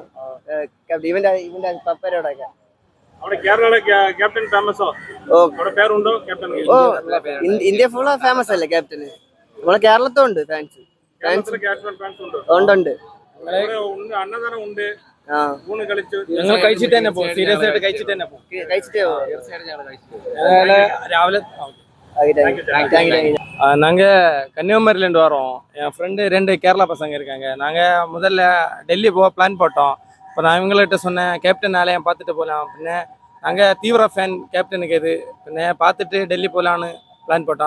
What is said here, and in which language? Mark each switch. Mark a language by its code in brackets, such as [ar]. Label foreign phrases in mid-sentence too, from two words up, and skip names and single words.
[ml] ഇവന്റെ പപ്പരോടൊക്കെ ഇന്ത്യ ഫുള്ള് ഫേമസ് അല്ലേ ക്യാപ്റ്റന്? നമ്മളെ കേരളത്തും ഉണ്ട് ഫാൻസ്. ഉണ്ട്. ഞങ്ങൾ കഴിച്ചിട്ട് തന്നെ പോകും. സീരിയസ് ആയിട്ട് കഴിച്ചിട്ട് തന്നെ പോകും. രാവിലെ [ta] நாங்க கன்னியாகுமரியிலேருந்து வரோம். என் ஃப்ரெண்டு 2 கேரளா பசங்க இருக்காங்க. நாங்கள் முதல்ல டெல்லி போக பிளான் போட்டோம். இப்போ நான் இவங்கள்ட்ட சொன்னேன், கேப்டன் ஆலயம் பார்த்துட்டு போகலாம் அப்படின்னு. நாங்கள் தீவிர ஃபேன் கேப்டனுக்கு இது. பின்ன பார்த்துட்டு டெல்லி போகலான்னு பிளான் போட்டோம்.